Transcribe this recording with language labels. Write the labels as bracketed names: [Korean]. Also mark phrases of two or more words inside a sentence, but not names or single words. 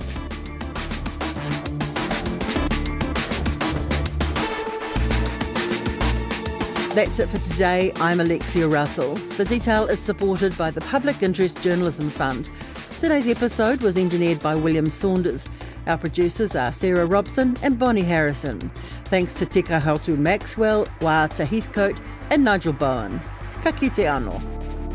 [English] That's it for today. I'm Alexia Russell. The Detail is supported by the Public Interest Journalism Fund. Today's episode was engineered by William Saunders. Our producers are Sarah Robson and Bonnie Harrison. Thanks to Tika Hautu Maxwell, Wa'ata Heathcote and Nigel Bowen. [Māori] Ka kite anō.